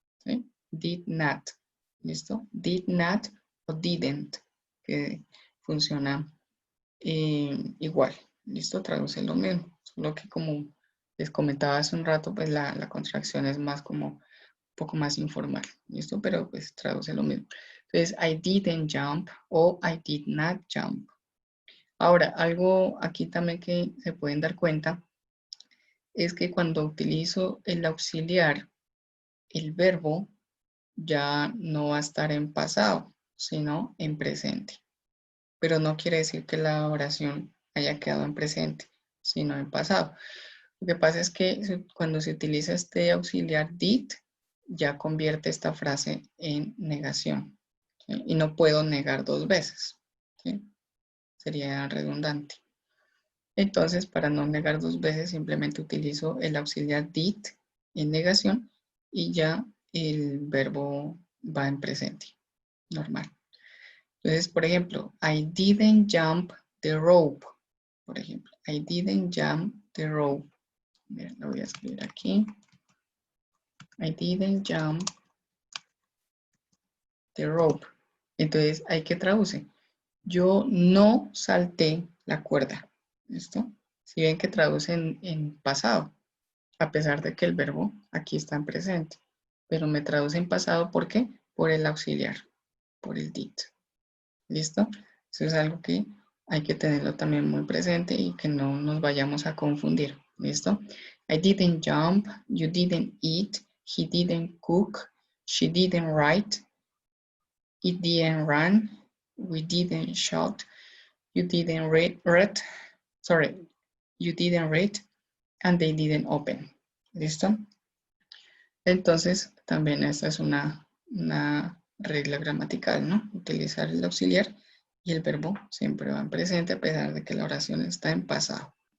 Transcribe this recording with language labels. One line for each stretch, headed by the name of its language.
Spanish: ¿Sí? Did not. ¿Listo? Did not o didn't, que funciona igual. ¿Listo? Traduce lo mismo. Solo que como les comentaba hace un rato, pues la contracción es más como un poco más informal. ¿Listo? Pero pues traduce lo mismo.
English: Entonces, I didn't jump o I did not jump.
Spanish: Ahora, algo aquí también que se pueden dar cuenta es que cuando utilizo el auxiliar, el verbo ya no va a estar en pasado, sino en presente. Pero no quiere decir que la oración haya quedado en presente, sino en pasado. Lo que pasa es que cuando se utiliza este auxiliar did, ya convierte esta frase en negación. ¿Sí? Y no puedo negar dos veces. ¿Sí? Sería redundante. Entonces, para no negar dos veces, simplemente utilizo el auxiliar did en negación y ya el verbo va en presente, normal. Entonces, por ejemplo,
English: I didn't jump the rope.
Spanish: Por ejemplo,
English: I didn't jump the rope.
Spanish: Mira, lo voy a escribir aquí.
English: I didn't jump the rope.
Spanish: Entonces, hay que traducir. Yo no salté la cuerda. ¿Listo? Si ven que traducen en pasado, a pesar de que el verbo aquí está en presente. Pero me traduce en pasado, ¿por qué? Por el auxiliar, por el did. ¿Listo? Eso es algo que hay que tenerlo también muy presente y que no nos vayamos a confundir. ¿Listo?
English: I didn't jump, you didn't eat, he didn't cook, she didn't write, it didn't run, we didn't shout, you didn't read, you didn't read, and they didn't open.
Spanish: ¿Listo? Entonces, también esta es una regla gramatical, ¿no? Utilizar el auxiliar y el verbo siempre va en presente a pesar de que la oración está en pasado.